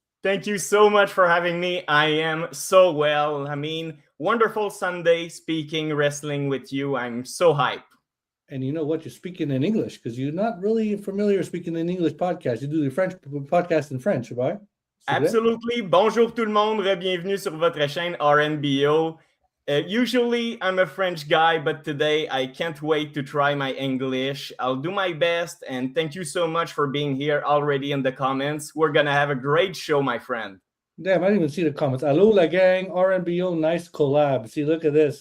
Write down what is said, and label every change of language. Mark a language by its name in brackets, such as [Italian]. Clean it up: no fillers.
[English] Thank you so much for having me. I am so well. I mean, wonderful Sunday speaking wrestling with you. I'm so hyped. And you know what? You're speaking in English because you're not really familiar speaking in English podcast. You do the French podcast in French, right? Absolutely. [French] Bonjour tout le monde. Bienvenue sur votre chaîne RNBO. [English] Usually I'm a French guy, but today I can't wait to try my English. I'll do my best, and thank you so much for being here already in the comments. We're going to have a great show, my friend. Damn, I didn't even see the comments. Hello, la gang. RNBO, nice collab. See, look at this.